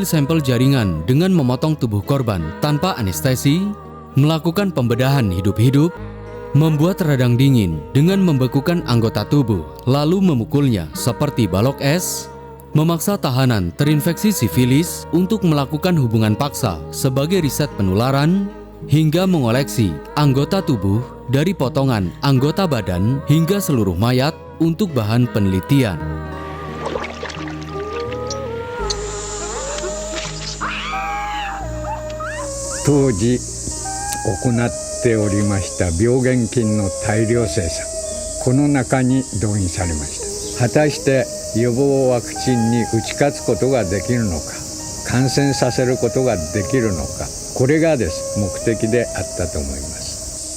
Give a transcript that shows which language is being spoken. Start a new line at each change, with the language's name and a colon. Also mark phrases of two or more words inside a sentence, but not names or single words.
Indonesian: sampel jaringan dengan memotong tubuh korban tanpa anestesi, melakukan pembedahan hidup-hidup, membuat radang dingin dengan membekukan anggota tubuh lalu memukulnya seperti balok es, memaksa tahanan terinfeksi sifilis untuk melakukan hubungan paksa sebagai riset penularan, hingga mengoleksi anggota tubuh dari potongan anggota badan hingga seluruh mayat untuk bahan penelitian.
Japanese: Toji 行っておりました病原菌の大量生産、この中に動員されました。果たして予防ワクチンに打ち勝つことができるのか、感染させることができるのか、これがです目的であったと思います。